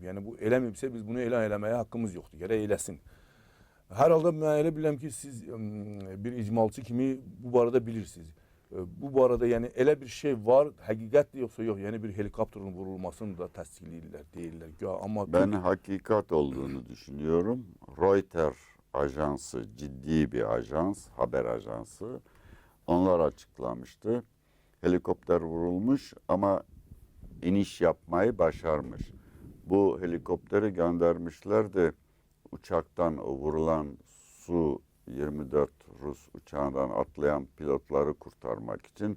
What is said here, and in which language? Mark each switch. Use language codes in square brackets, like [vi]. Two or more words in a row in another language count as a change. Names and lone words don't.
[az] Yəni bu eləməyibsə biz bunu elan eləməyə haqqımız yoxdur. Gərək eləsin. Hər halda mən elə bilirəm ki, siz bir icmalçı kimi bu barədə bilirsiniz. Bu barədə yəni elə bir şey var, həqiqətdir yoxsa yox? Yəni bir helikopterin vurulmasını da təsdiqləyirlər, deyirlər. Amma [tr] ben hakikat olduğunu düşünüyorum. Reuters ajansı, ciddi bir ajans, haber ajansı. Onlar açıklamıştı. Helikopter vurulmuş ama iniş yapmayı başarmış. Bu helikopteri göndermişlerdi uçaktan, o vurulan Su-24 Rus uçağından atlayan pilotları kurtarmak için.